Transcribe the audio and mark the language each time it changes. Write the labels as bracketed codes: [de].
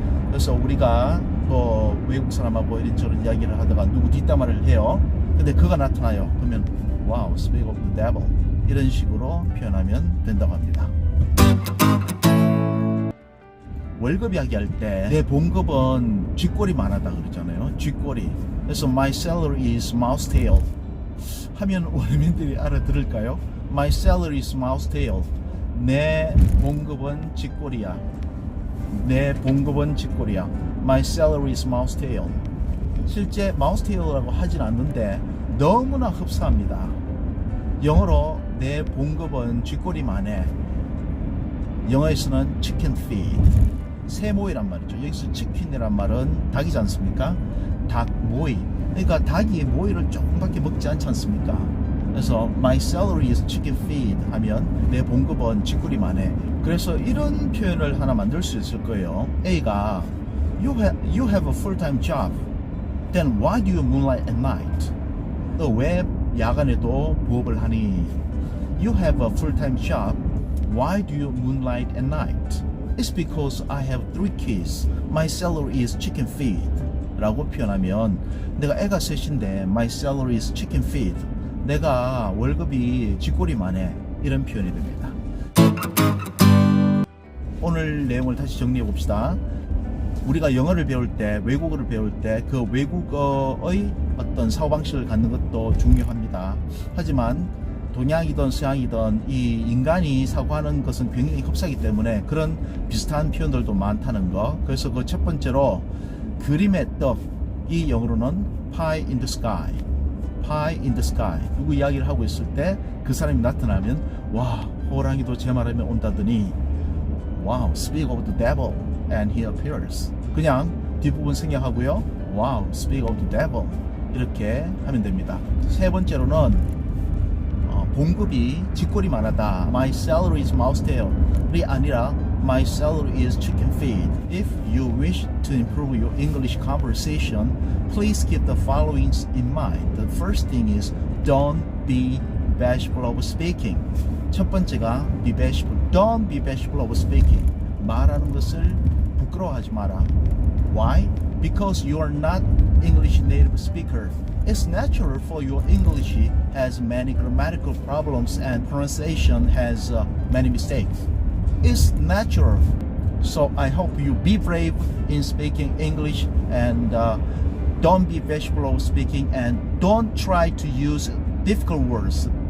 [ko] 그래서 우리가 또 외국 사람하고 이런저런 이야기를 하다가 누구 뒷담화를 해요. 근데 그가 나타나요. 그러면 [en] wow, speak of the devil [ko] 이런 식으로 표현하면 된다고 합니다. 월급 이야기할 때 내 봉급은 쥐꼬리만 하다 그러잖아요. 쥐꼬리. 그래서 [en] my salary is mouse tail [ko] 하면 원어민들이 알아들을까요? [en] My salary is mouse tail. [ko] 내 봉급은 쥐꼬리야. 내 봉급은 쥐꼬리야. [en] My salary is mouse tail. [ko] 실제 마우스테일이라고 하진 않는데 너무나 흡사합니다. 영어로 내 봉급은 쥐꼬리만해. 영어에서는 [en] chicken feed, [ko] 새모이란 말이죠. 여기서 chicken이란 말은 닭이지 않습니까? 닭 모이. 그러니까 닭이 모이를 조금밖에 먹지 않지 않습니까? 그래서 [en] my salary is chicken feed [ko] 하면 내 봉급은 쥐꼬리만해. 그래서 이런 표현을 하나 만들 수 있을 거예요. A가 [en] you have a full-time job. Then why do you moonlight at night? [ko] 너 왜 야간에도 부업을 하니? [en] You have a full-time job. Why do you moonlight at night? It's because I have 3 kids. My salary is chicken feed. [ko] 라고 표현하면 내가 애가 셋인데 [en] my salary is chicken feed. [ko] 내가 월급이 쥐꼬리만 해. 이런 표현이 됩니다. 오늘 내용을 다시 정리해 봅시다. 우리가 영어를 배울 때, 외국어를 배울 때 그 외국어의 어떤 사고방식을 갖는 것도 중요합니다. 하지만 동양이든 서양이든 이 인간이 사고하는 것은 굉장히 흡사하기 때문에 그런 비슷한 표현들도 많다는 거. 그래서 그 첫 번째로 그림의 떡, 이 영어로는 [en] pie in the sky. pie in the sky. [ko] 누구 이야기를 하고 있을 때 그 사람이 나타나면 와, 호랑이도 제 말하면 온다더니 [en] wow, speak of the devil and he appears. [ko] 그냥 뒷부분 생략하고요. [en] wow, speak of the devil. [ko] 이렇게 하면 됩니다. 세 번째로는 봉급이 쥐꼬리만 하다. [en] My salary is mouse tail이 [ko] 아니라 [en] My salary is chicken feed. If you wish to improve your English conversation, please keep the following in mind. The first thing is don't be bashful of speaking. [ko] 첫 번째가 [en] be bashful. Don't be bashful of speaking. [ko] 말하는 것을 부끄러워하지 마라. [en] Why? Because you are not English native speaker. It's natural for your English has many grammatical problems and pronunciation has many mistakes. It's natural. So I hope you be brave in speaking English and don't be bashful of speaking and don't try to use difficult words.